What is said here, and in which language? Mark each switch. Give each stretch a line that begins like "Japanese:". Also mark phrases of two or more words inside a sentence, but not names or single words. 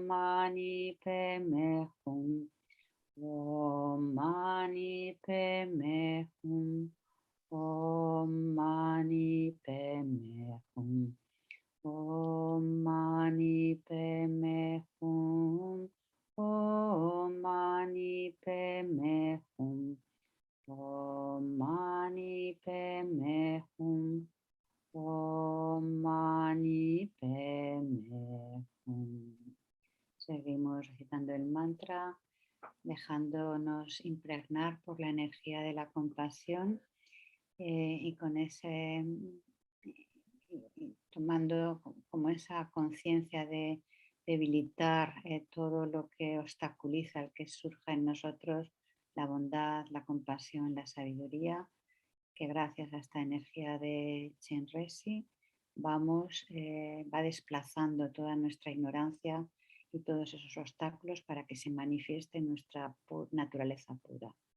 Sanskrit: Mani Padme Hum, Om Mani Padme Hum, Om Mani Padme Hum, Om Mani Padme Hum, Om Mani Padme Hum, Om Mani Padme Hum, Om Mani Padme Hum.
Spanish: Seguimos recitando el mantra, dejándonos impregnar por la energía de la compasión y con ese, tomando como esa conciencia de debilitar todo lo que obstaculiza el que surja en nosotros la bondad, la compasión, la sabiduría, que gracias a esta energía de Chenrezig va desplazando toda nuestra ignorancia y todos esos obstáculos para que se manifieste nuestra naturaleza pura.